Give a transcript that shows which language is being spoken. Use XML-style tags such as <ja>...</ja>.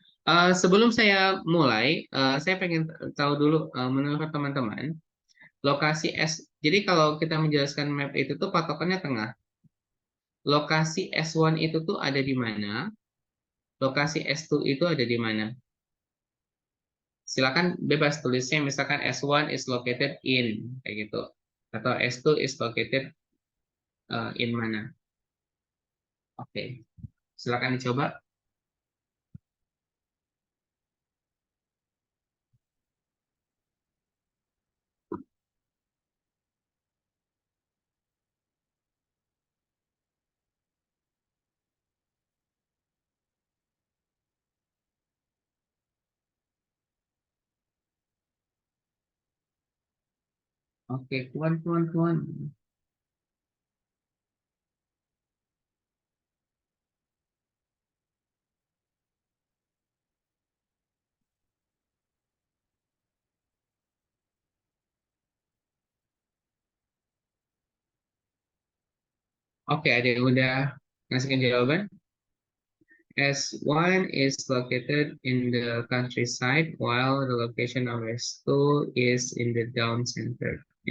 <id>Sebelum saya mulai, saya pengen tahu dulu menurut teman-teman, lokasi S. Jadi kalau kita menjelaskan map itu tuh patokannya tengah. Lokasi S1 itu tuh ada di mana? Lokasi S2 itu ada di mana? Silakan bebas tulisnya, misalkan</id> <en>S1 is located in</en> <id>kayak gitu, atau</id> <en>S2 is located in</en> <id>mana. Oke, silakan dicoba. Oke, Puan. Oke, ada yang udah ngasihkan jawaban.</id> <en>S1 is located in the countryside, while the location of S2 is in the town center.</en>